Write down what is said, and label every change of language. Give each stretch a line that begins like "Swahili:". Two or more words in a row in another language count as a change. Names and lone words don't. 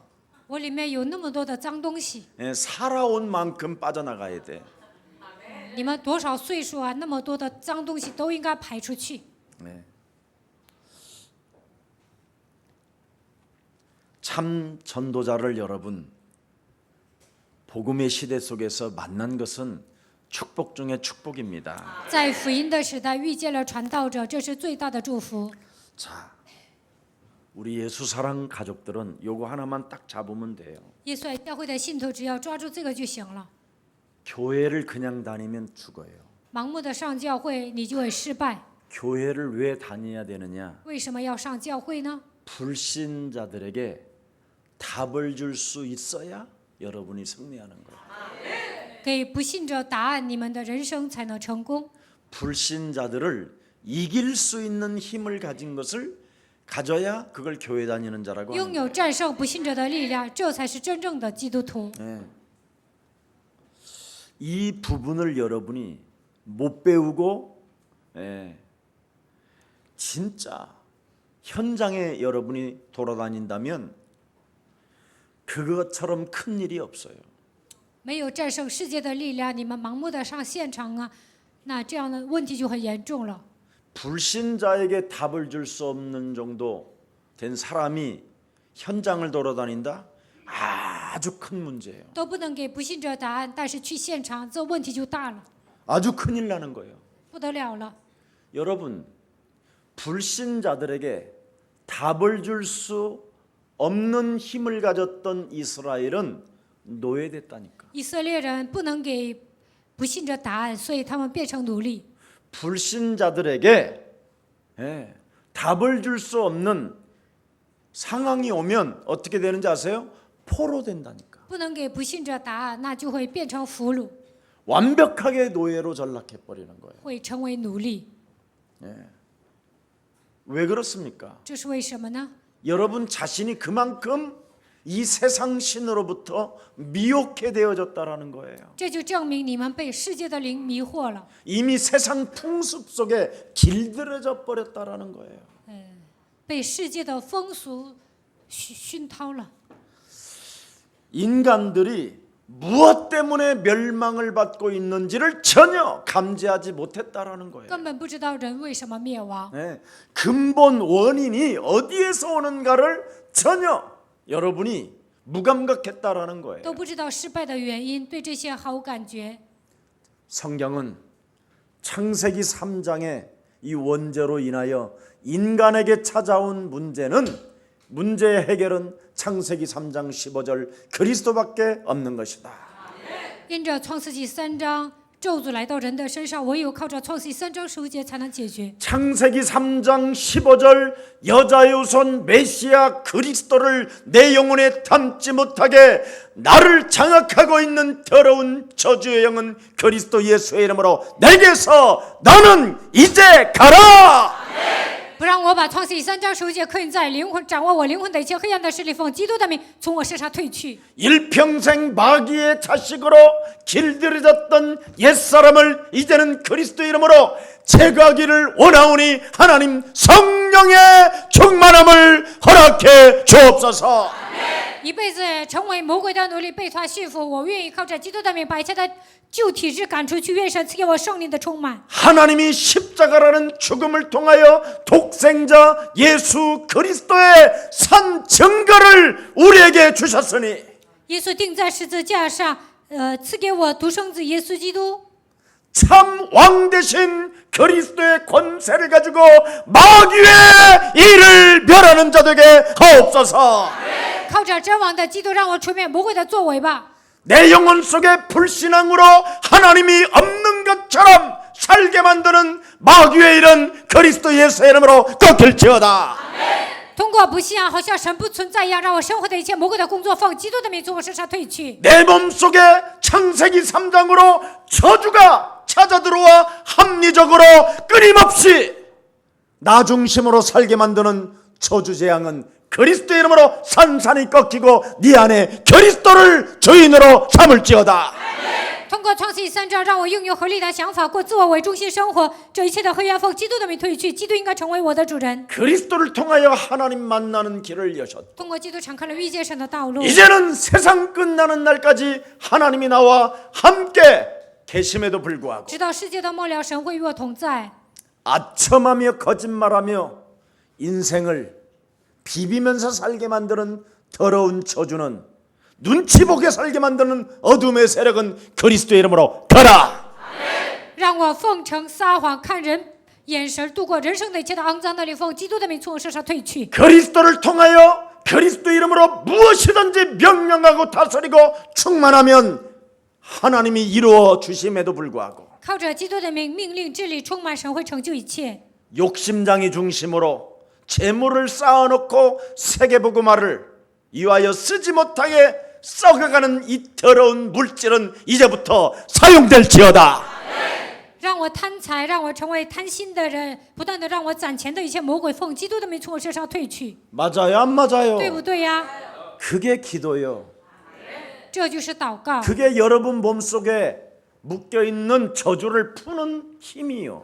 Chinese: 我里面有那么多的脏东西。
Korean: 예, 살아온 만큼 빠져나가야 돼.
Chinese: 你们多少岁数啊？那么多的脏东西都应该排出去。
Korean: 네. 참 전도자를 여러분 복음의 시대 속에서 만난 것은 축복 중의 축복입니다.
Chinese: 在福音的时代遇见了传道者，这是最大的祝福。
Korean: 자, 우리 예수 사랑 가족들은 요거 하나만 딱 잡으면 돼요.
Chinese: 耶稣爱教会的信徒只要抓住这个就行了。
Korean: 교회를 그냥 다니면 죽어요.
Chinese: 盲目的上教会，你就会失败。
Korean: 교회를 왜 다녀야 되느냐?
Chinese: 为什么要上教会呢？
Korean: 불신자들에게 답을 줄 수 있어야 여러분이 승리하는 거예요.
Chinese: 给不信者答案，你们的人生才能成功。
Korean: 불신자들을 이길 수 있는 힘을 가진 것을 가져야 그걸 교회 다니는 자라고
Chinese: 拥
Korean: 하는
Chinese: 有战胜不信者的力量，这才是真正的基督徒。
Korean: 거예요. 이 부분을 여러분이 못 배우고 진짜 현장에 여러분이 돌아다닌다면 그것처럼 큰 일이 없어요.
Chinese: 没有战胜世界的力量，你们盲目的上现场啊，那这样的问题就很严重了。
Korean: 불신자에게 답을 줄 수 없는 정도 된 사람이 현장을 돌아다닌다? 아주 큰 문제예요.
Chinese: 都不能给不信者答案，但是去现场，这问题就大了，
Korean: 아주 큰일 나는 거예요.
Chinese: 不得了了。
Korean: 여러분, 불신자들에게 답을 줄 수 없는 힘을 가졌던 이스라엘은 노예됐다니까.
Chinese: 以色列人不能给不信者答案，所以他们变成奴隶。
Korean: 불신자들에게 답을 줄 수 없는 상황이 오면 어떻게 되는지 아세요? 포로 된다니까.
Chinese: 不能给不信者答案，那就会变成俘虏，
Korean: 완벽하게 노예로 전락해 버리는 거예요.
Chinese: 会成为奴隶。
Korean: 왜 그렇습니까?
Chinese: 这是为什么呢？
Korean: 여러분 자신이 그만큼 이 세상 신으로부터 미혹해 되어졌다라는 거예요.
Chinese: 这就证明你们被世界的灵迷惑了，
Korean: 이미 세상 풍습 속에 길들여져 버렸다라는 거예요.
Chinese: 被世界的风俗熏陶了。
Korean: 인간들이 무엇 때문에 멸망을 받고 있는지를 전혀 감지하지 못했다라는 거예요.
Chinese: 根本不知道人为什么灭亡，
Korean: 근본 원인이 어디에서 오는가를 전혀 여러분이 무감각했다라는 거예요.
Chinese: 都不知道失败的原因，对这些毫无感觉。
Korean: 성경은 창세기 3장의 이 원죄로 인하여 인간에게 찾아온 문제의 해결은 창세기 3장 15절 그리스도밖에 없는 것이다.
Chinese: 因着创世纪3章咒诅来到人的身上，唯有靠着创世纪3章15节才能解决。
Korean: 창세기 3장 15절 여자의 후손 메시아 그리스도를 내 영혼에 담지 못하게 나를 장악하고 있는 더러운 저주의 영은 그리스도 예수의 이름으로 내게서 너는 이제 가라.
Chinese: 不让我把创世纪3章15节刻印在灵魂，掌握我灵魂的一切黑暗的势力，奉基督的名从我身上退去。
Korean: 일평생 마귀의 자식으로 길들여졌던 옛사람을 이제는 그리스도 이름으로 제거하기를 원하오니 하나님 성령의 충만함을 허락해 주옵소서.
Chinese: 一辈子成为魔鬼的奴隶，被他驯服。我愿意靠着基督的名，把一切的旧体质赶出去。愿神赐给我圣灵的充满。
Korean: 하나님이 십자가라는 죽음을 통하여 독생자 예수 그리스도의 산 증거를 우리에게 주셨으니
Chinese: 耶稣钉在十字架上，赐给我独生子耶稣基督。
Korean: 참 왕 대신 그리스도의 권세를 가지고 마귀의 일을 멸하는 자 되게 하옵소서.
Chinese: 靠着真王的基督，让我除灭魔鬼的作为吧。
Korean: 내 영혼 속에 불신앙으로 하나님이 없는 것처럼 살게 만드는 마귀의 일은 그리스도 예수의 이름으로 꺾일지어다.
Chinese: 通过不信仰，好像神不存在一样，让我生活的一切魔鬼的工作，奉基督的名从我身上退去。
Korean: 내 몸 속에 창세기 3장으로 저주가 찾아 들어와 합리적으로 끊임없이 나 중심으로 살게 만드는 저주 재앙은 그리스도의 이름으로 산산이 꺾이고 네 안에 그리스도를 주인으로 삼을지어다.
Chinese: 通过创世纪3章，让我拥有合理的想法，过自我为中心生活。这一切的黑暗奉基督的名退去，基督应该成为我的主人。
Korean: 그리스도를 통하여 하나님 만나는 길을 여셨다.
Chinese: 通过基督敞开了遇见神的道路。
Korean: 이제는 세상 끝나는 날까지 하나님이 나와 함께 계심에도 불구하고
Chinese: 直到世界的末了，神会与我同在。
Korean: 아첨하며 거짓말하며 인생을 비비면서 살게 만드는 더러운 저주는 눈치 보게 살게 만드는 어둠의 세력은 그리스도의 이름으로 가라.
Chinese: 让我奉承撒谎，看人眼神度过人生的一切的肮脏的灵，奉基督的名从我身上退去。
Korean: 그리스도를 통하여 그리스도 이름으로 무엇이든지 명령하고 다스리고 충만하면 하나님이 이루어 주심에도 불구하고
Chinese: 靠着基督的名命令治理充满，神会成就一切。
Korean: 욕심장이 중심으로 재물을 쌓아놓고 세계복음화를 이와여 쓰지 못하게 썩어가는 이 더러운 물질은 이제부터 사용될지어다.
Chinese: 让我贪财，让我成为贪心的人，不断的让我攒钱的一切魔鬼，奉基督的名从我身上退去，
Korean: 맞아요, 안 맞아요?
Chinese: 对不对呀？
Korean: 그게 기도요.
Chinese: 这就是祷告，
Korean: 그게 여러분 몸속에 묶여있는 저주를 푸는 힘이요.